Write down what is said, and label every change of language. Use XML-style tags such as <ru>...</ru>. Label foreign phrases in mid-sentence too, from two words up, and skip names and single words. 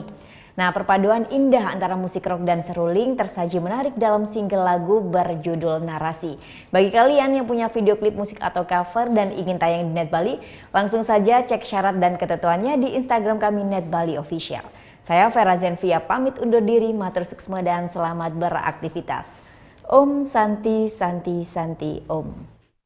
<id>Nah, perpaduan indah antara musik rock dan seruling tersaji menarik dalam single lagu berjudul Narasi. Bagi kalian yang punya video klip musik atau cover dan ingin tayang di Net Bali, langsung saja cek syarat dan ketentuannya di Instagram kami Net Bali Official. Saya Vera Zenvia pamit undur diri,</id> <ban>matur suksma</ban> <id>dan selamat beraktivitas.</id> <sa>Om Santi Santi Santi Om.</sa>